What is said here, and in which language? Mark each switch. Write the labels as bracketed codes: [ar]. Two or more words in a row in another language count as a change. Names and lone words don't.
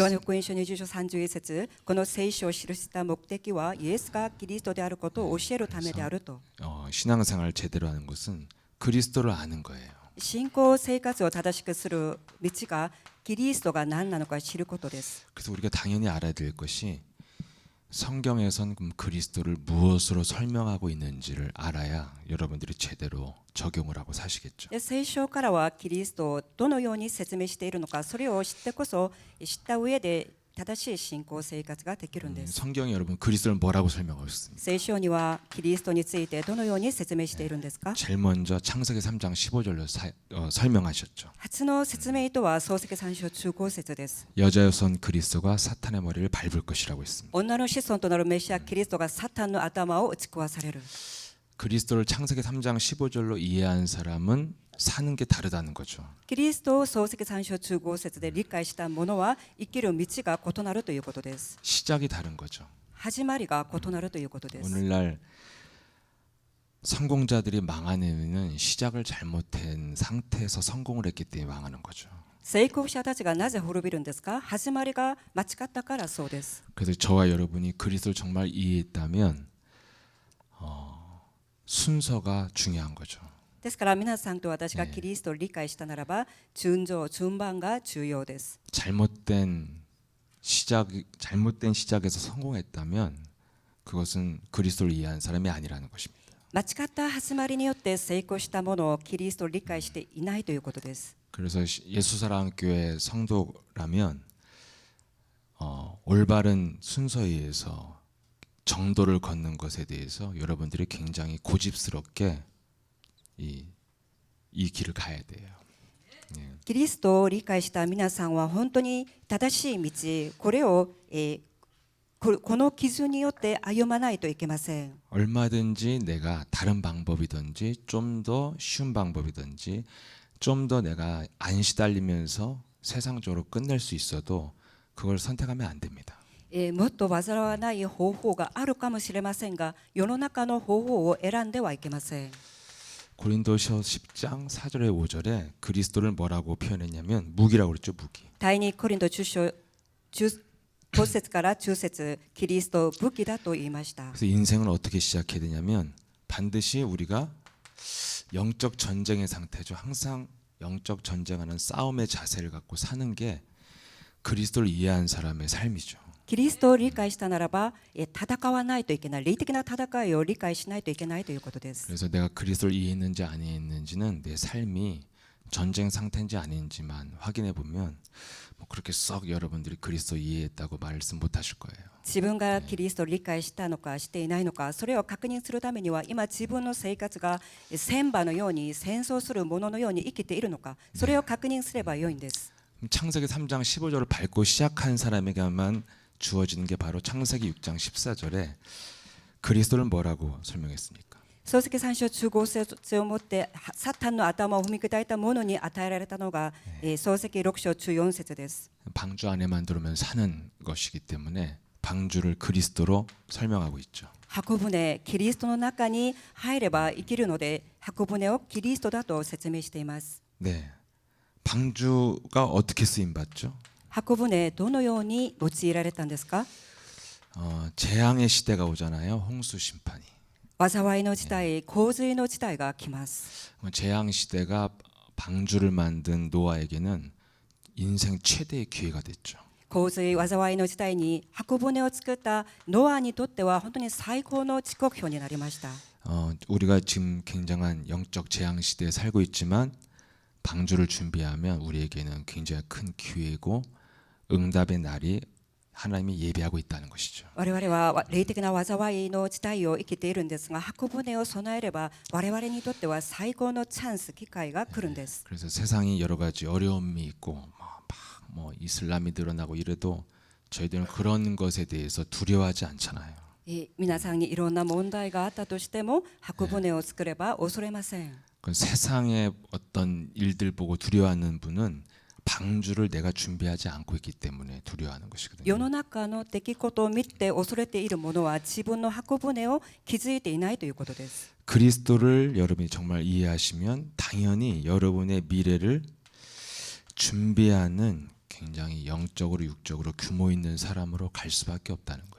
[ja] ヨハネ [ko] 있습니다. [ja] 福音書20章31節、この聖書を記した目的はイエスがキリストであることを教えるためであると。 [ko] 신앙생활 제대로 하는 것은 그리스도를 아는 거예요. [ja] 信仰生活を正しくする道がキリストが何なのか知ることです。 [ko] 그래서 우리가 당연히 알아야 될 것이 성경에선 그럼 그리스도를 무엇으로 설명하고 있는지를 알아야 여러분들이 제대로 적용을 하고 사시겠죠. [ja] で聖書からはキリストをどのように説明しているのか、それを知ってこそ知った上で正しい信仰生活ができるんです。 [ko] 성경이 여러분 그리스도를 뭐라고 설명하고 있습니까? [ja] 聖書にはキリストについてどのように説明しているんですか？ [ko] 제일 먼저 창세기 3장 15절로 설명하셨죠. [ja] 初の説明とは創世記3章15節です。 [ko] 여자의 선 그리스도가 사탄의 머리를 밟을 것이라고 했습니다. [ja] 女の子孫となるメシアキリストがサタンの頭を打ち壊される。 [ko] 그리스도를 창세기 3장 15절로 이해한 사람은 사는 게 다르다는 거죠. [ja] キリストを創世記3章15節で理解した者は生きる道が異なるということです。 [ko] 시작이 다른 거죠. [ja] 始まりが異なるということです。 [ko] 오늘날 성공자들이 망하는 이유는 시작을 잘못한 상태에서 성공을 했기 때문에 망하는 거죠. [ja] 成功者たちがなぜ滅びるんですか？始まりが間違ったからそうです。 [ko] 그래서 저와 여러분이 그리스도를 정말 이해했다면 순서가 중요한 거죠. [ja] ですから皆さんと私がキリストを理解したならば順序、順番が重要です。 [ko] 잘못된 시작에서 성공했다면 그것은 그리스도를 이해한 사람이 아니라는 것입니다. [ja] 間違った始まりによって成功したものをキリストを理解していないということです。 [ko] 그래서 예수사랑교회 성도라면 올바른 순서에 의해서 정도를 걷는 것에 대해서 여러분들이 굉장히 고집스럽게 이 길을 가야 돼요. [ja] キリストを理解した皆さんは本当に正しい道、これを、この基準によって歩まないといけません。 [ko] 얼마든지 내가 다른 방법이든지 좀 더 쉬운 방법이든지 좀 더 내가 안 시달리면서 세상적으로 끝낼 수 있어도 그걸 선택하면 안 됩니다. [ja] もっと煩わない方法があるかもしれませんが、世の中の方法を選んではいけません。 [ko] 고린도서 10장 4절에 5절에 그리스도를 뭐라고 표현했냐면 무기라고 그랬죠. 무기. [ja] 第二コリント10章5節から10節、キリストを武器だと言いました。 [ko] 그래서 인생은 어떻게 시작해야 되냐면 반드시 우리가 영적 전쟁의 상태죠. 항상 영적 전쟁하는 싸움의 자세를 갖고 사는 게 그리스도를 이해한 사람의 삶이죠. [ja] キリストを理解したならば戦わないといけない、霊的な戦いを理解しないといけないということです。 [ko] 그래서 내가 그리스도를 이해했는지 안 이해했는지는 내 삶이 전쟁 상태인지 아닌지만 확인해 보면 뭐 그렇게 썩 여러분들이 그리스도 이해했다고 말씀 못 하실 거예요. [ja] 自分がキリストを理解したのかしていないのか、それを確認するためには今自分の生活が戦場のように戦争するもののように生きているのか、それを確認すればよいんです。 [ko] 창세기 3장 15절을 밟고 시작한 사람에게만 주어지는 게 바로 창세기 6장 14절에 그리스도를 뭐라고 설명했습니까? [ja] 創世記3章15節をもってサタンの頭を踏み砕いた者に与えられたのが創世記6章14節です。 [ko] 방주 안에만 들어오면 사는 것이기 때문에 방주를 그리스도로 설명하고 있죠. [ja] 箱舟、キリストの中に入れば生きるので箱舟をキリストだと説明しています。 [ko] 네, 방주가 어떻게 쓰임 받죠? [ja] 箱舟どのように用いられたんですか？ [ko] 재앙의 시대가 오잖아요. 홍수 심판이. [ja] 災いの時代、洪水の時代が来ます。 [ko] 재앙 시대가 방주를 만든 노아에게는 인생 최대의 기회가 됐죠. [ja] 洪水、災いの時代に箱舟を作ったノアにとっては本当に最高の時刻表になりました。 [ko] 우리가 지금 굉장한 영적 재앙 시대에 살고 있지만 방주를 준비하면 우리에게는 굉장히 큰 기회고 응답의 날이 하나님이 예비하고 있다는 것이죠. [ja] 我々は霊的な災いの時代を生きているんですが、箱舟を備えれば我々にとっては最高のチャンス、機会が来るんです。 [ko] 그래서 세상이 여러 가지 어려움이 있고 뭐 이슬람이 늘어나고 이래도 저희들은 그런 것에 대해서 두려워하지 않잖아요. [ja] 皆さんにいろんな問題があったとしても箱舟を作れば恐れません。 [ko] 그 세상의 어떤 일들 보고 두려워하는 분은 방주를 내가 준비하지 않고 있기 때문에 두려워하는 것이거든요. [ja] 世の中の出来事を見て恐れている者は自分の箱舟を築いていないということです。 [ko] 그리스도를 여러분이 정말 이해하시면 당연히 여러분의 미래를 준비하는 굉장히 영적으로 육적으로 규모 있는 사람으로 갈 수밖에 없다는 거예요.